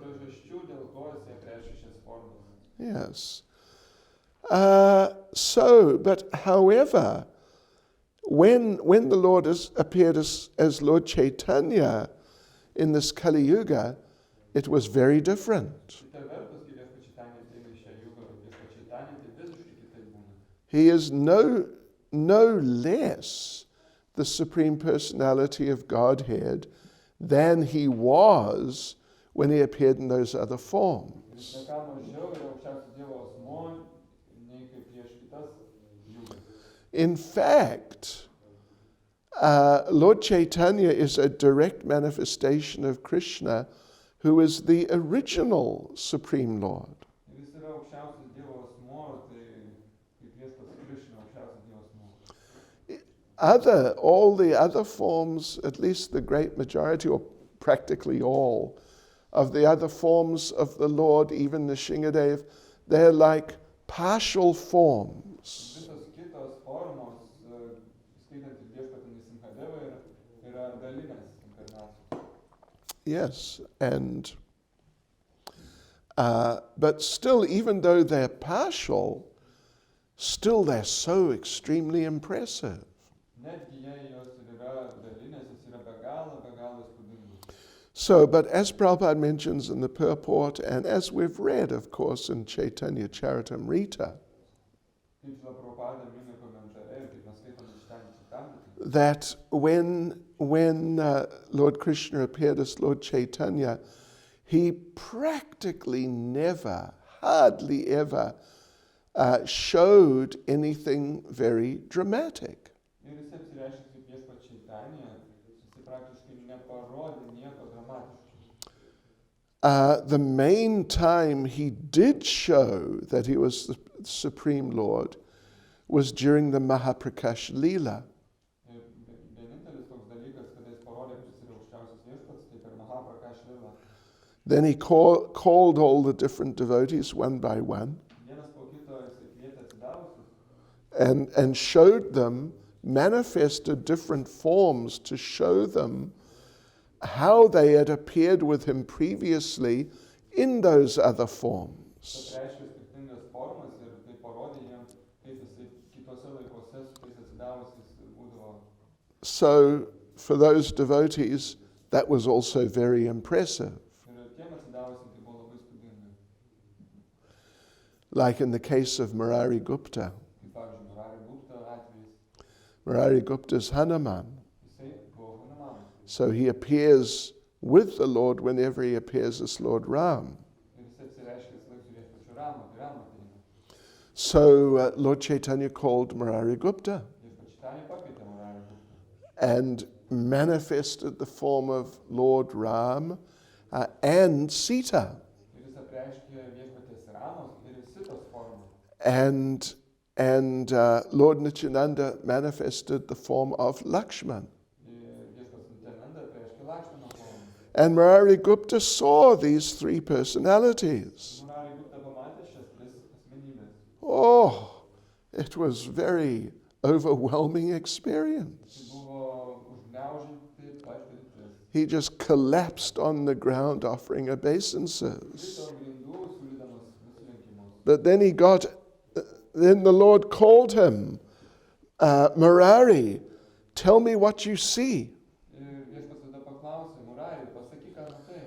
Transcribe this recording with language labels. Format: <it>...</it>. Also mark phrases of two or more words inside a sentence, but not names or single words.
<en>Yes. But however, when the Lord appeared as Lord Chaitanya in this Kali Yuga, it was very different.</en> <lt>Kita vertus, kai viešpats Čaitanija ateina į šią jugą, viešpats Čaitanija tai visiškai kitaip būna.</lt> <en>He is no less the Supreme Personality of Godhead than he was when he appeared in those other forms.</en> <lt>Jis ne ką mažiau yra aukščiausias Dievo asmuo, nei kaip prieš kitas jugas.</lt> <en>In fact, Lord Chaitanya is a direct manifestation of Krishna, who is the original Supreme Lord.</en> <lt>Ir jis yra aukščiausias Dievo asmuo, tai kaip viešpats Krishna aukščiausias Dievo asmuo.</lt> <en>All the other forms, at least the great majority, or practically all, of the other forms of the Lord, even Nishingadev, they're like partial forms.</en> <lt>Visos kitos formos, skaitant ir viešpatį Nisimhadevą, yra dalinės inkarnacijos.</lt> <en>Yes, and but still, even though they're partial, still they're so extremely impressive.</en> <lt>Netgi jei jos ir yra dalinės, jos yra be galo įspūdingos.</lt> <en>So, but as Prabhupada mentions in the purport, and as we've read, of course, in Chaitanya Charitamrita,</en> <lt>Kaip Prabhupada mini komentare ir kaip mes skaitome Chaitanya Charitamrita,</lt> <en>that when Lord Krishna appeared as Lord Chaitanya, he practically never, hardly ever, showed anything very dramatic.</en> <lt>ir jis apsireiškė kaip viešpats Čaitanija, jis praktiškai neparodė nieko dramatiško.</lt> <en>The main time he did show that he was the Supreme Lord was during the Mahaprakash Leela.</en> <lt>Vienintelis toks dalykas, kada jis parodė, kad jis yra aukščiausias viešpats, tai per Mahaprakash Leela.</lt> <en>Then he called all the different devotees one by one</en> <lt>Vienas po kito jisai kvietė atsidavusius</lt> <en>and showed them, manifested different forms to show them how they had appeared with him previously in those other forms.</en> <lt>reiškia skirtingas formas ir tai parodė jiems, kaip jisai kitose laikuose su tais atsidavusiais būdavo.</lt> <en>So for those devotees, that was also very impressive.</en> <lt>Ir tiem atsidavusiam tai buvo labai įspūdinga.</lt> <en>Like in the case of Murari Gupta.</en> <lt>Kaip pavyzdžiui, Murari Gupta atvejais,</lt> <en>Murari Gupta's Hanuman.</en> <lt>jisai buvo Hanumanas.</lt> <en>So he appears with the Lord whenever he appears as Lord Ram.</en> <lt>Ir jis atsireiškia visą laiką su viešpačiu Rama, tai Rama ateina.</lt> <en>So Lord Chaitanya called Murari Gupta</en> <lt>Viešpats Čaitanija pakvietė Murari Gupta</lt> <en>and manifested the form of Lord Ram and Sita.</en> <lt>ir jis apreiškė viešpatės Ramos ir Sitos formą.</lt> <en>And Lord Nityananda manifested the form of Lakshman.</en> <lt>Viešpats Nityananda apreiškė Lakšmano formą.</lt> <en>And Murari Gupta saw these three personalities.</en> <lt>Murari Gupta pamatė šias tris asmenybės.</lt> <en>Oh, it was very overwhelming</en> <lt>Tai</lt> <en>experience.</en> <lt>buvo užgniaužinti patirtis.</lt> <en>He just collapsed on the ground offering obeisances.</en> <lt>Krito ant grindų, siūlydamas nusilenkimus.</lt> <en>But then the Lord called him, Murari, tell me what you see.</en> <lt>Ir viešpats tada paklausė, Murari, pasakyk, ką matai.</lt>